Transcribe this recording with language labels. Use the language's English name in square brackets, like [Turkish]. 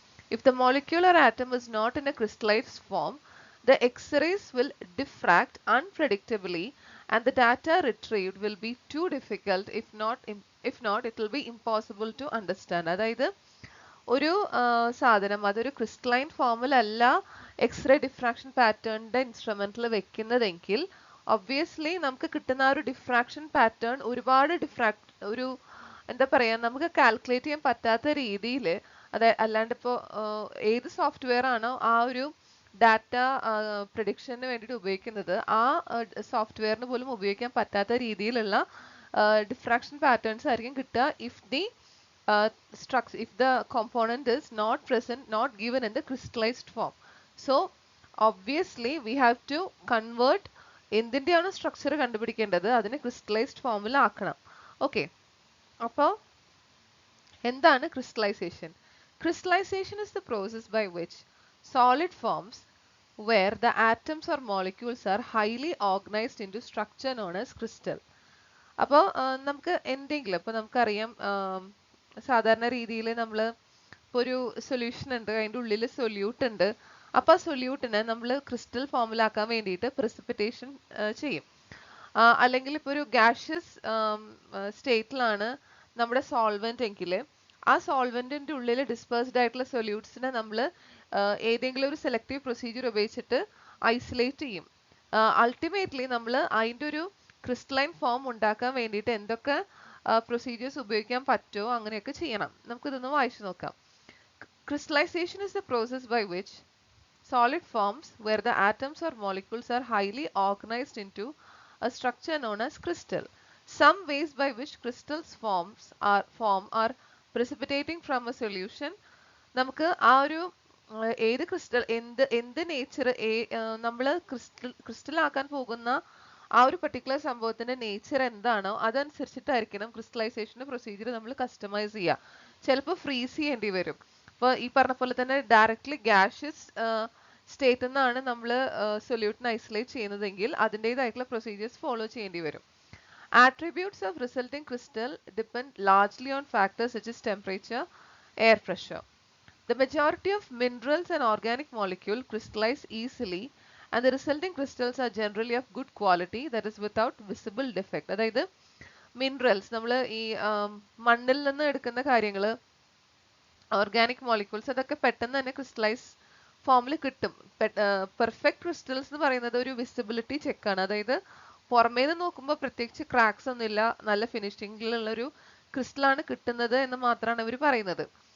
[English] If the molecule or atom is not in a crystallized form, the X-rays will diffract unpredictably and the data retrieved will be too difficult, if not it will be impossible to understand. [Malayalam] അതായത് ഒരു സാധനം അതൊരു crystalline ഫോമിലല്ല x-ray diffraction പാറ്റേണിന്റെ ഇൻസ്ട്രുമെന്റിൽ വെക്കുന്നതെങ്കിൽ obviously നമുക്ക് കിട്ടുന്ന ആ ഒരു diffraction pattern ഒരുപാട് ഒരു എന്താ പറയാ നമുക്ക് കാൽക്കുലേറ്റ് ചെയ്യാൻ പറ്റാത്ത രീതിയിൽ, അല്ലാണ്ട് ഇപ്പോൾ ഏത് സോഫ്റ്റ്വെയർ ആണോ ആ ഒരു ഡാറ്റ പ്രഡിക്ഷന് വേണ്ടിയിട്ട് ഉപയോഗിക്കുന്നത് ആ സോഫ്റ്റ്വെയറിന് പോലും ഉപയോഗിക്കാൻ പറ്റാത്ത രീതിയിലുള്ള ഡിഫ്രാക്ഷൻ പാറ്റേൺസ് ആയിരിക്കും കിട്ടുക [English] if the component is not present, not given in the crystallized form. So obviously we have to convert [Malayalam] എന്തിന്റെയാണ് structure കണ്ടുപിടിക്കേണ്ടത് അതിനെ ക്രിസ്റ്റലൈസ്ഡ് ഫോമിൽ ആക്കണം. ഓക്കെ. അപ്പോൾ എന്താണ് crystallization? [English] Crystallization is the process by which solid forms where the atoms or molecules are highly organized into structure known as crystal. [Malayalam] അപ്പോൾ നമുക്ക് എന്തെങ്കിലും ഇപ്പോൾ നമുക്കറിയാം സാധാരണ രീതിയിൽ നമ്മൾ ഇപ്പോൾ ഒരു സൊല്യൂഷൻ ഉണ്ട്, അതിൻ്റെ ഉള്ളിൽ സൊല്യൂട്ട് ഉണ്ട്. അപ്പോൾ ആ സൊല്യൂട്ടിനെ നമ്മൾ ക്രിസ്റ്റൽ ഫോമിലാക്കാൻ വേണ്ടിയിട്ട് precipitation ചെയ്യും. അല്ലെങ്കിൽ ഇപ്പോൾ ഒരു gaseous സ്റ്റേറ്റിലാണ് നമ്മുടെ സോൾവെന്റ് എങ്കിൽ ആ സോൾവെന്റിന്റെ ഉള്ളിൽ ഡിസ്പേഴ്സ്ഡ് ആയിട്ടുള്ള സൊല്യൂട്ട്സിനെ നമ്മൾ ഏതെങ്കിലും ഒരു സെലക്റ്റീവ് പ്രൊസീജിയർ ഉപയോഗിച്ചിട്ട് ഐസൊലേറ്റ് ചെയ്യും. അൾട്ടിമേറ്റ്ലി നമ്മൾ അതിൻ്റെ ഒരു ക്രിസ്റ്റലൈൻ ഫോം ഉണ്ടാക്കാൻ വേണ്ടിയിട്ട് എന്തൊക്കെ പ്രൊസീജിയേഴ്സ് ഉപയോഗിക്കാൻ പറ്റുമോ അങ്ങനെയൊക്കെ ചെയ്യണം. നമുക്കിതൊന്ന് വായിച്ചു നോക്കാം. [English] Crystallization is the process by which solid forms where the atoms or molecules are highly organized into a structure known as crystal. Some ways by which crystals are precipitating from a solution. [Malayalam] നമുക്ക് ആ ഒരു ഏത് crystal എന്ത് nature നമ്മൾ crystal ആക്കാൻ പോകുന്ന ആ ഒരു പർട്ടിക്കുലർ സംഭവത്തിന്റെ നേച്ചർ എന്താണോ അതനുസരിച്ചിട്ടായിരിക്കണം ക്രിസ്റ്റലൈസേഷന്റെ പ്രൊസീജിയർ നമ്മൾ കസ്റ്റമൈസ് ചെയ്യുക. ചിലപ്പോൾ ഫ്രീസ് ചെയ്യേണ്ടി വരും. അപ്പോൾ ഈ പറഞ്ഞ പോലെ തന്നെ ഡയറക്ട്ലി gaseous സ്റ്റേറ്റിൽ നിന്നാണ് നമ്മൾ സൊല്യൂട്ടിനെ ഐസൊലേറ്റ് ചെയ്യുന്നതെങ്കിൽ അതിൻ്റെതായിട്ടുള്ള പ്രൊസീജിയേഴ്സ് ഫോളോ ചെയ്യേണ്ടി വരും. [English] Attributes of resulting crystal depend largely on factors such as temperature, air pressure. The majority of minerals and organic molecules crystallize easily and the resulting crystals are generally of good quality, that is without visible defect. [Malayalam] അതായത് minerals നമ്മൾ ഈ മണ്ണിൽ നിന്ന് എടുക്കുന്ന കാര്യങ്ങൾ organic molecules അതൊക്കെ പെട്ടെന്ന് തന്നെ ക്രിസ്റ്റലൈസ് ഫോമിൽ കിട്ടും. പെർഫെക്റ്റ് ക്രിസ്റ്റൽസ് എന്ന് പറയുന്നത് ഒരു വിസിബിലിറ്റി ചെക്കാണ്. അതായത് പുറമേ നിന്ന് നോക്കുമ്പോൾ പ്രത്യേകിച്ച് ക്രാക്സ് ഒന്നുമില്ല, നല്ല ഫിനിഷിംഗിലുള്ള ഒരു ക്രിസ്റ്റലാണ് കിട്ടുന്നത് എന്ന് മാത്രമാണ് അവർ പറയുന്നത്.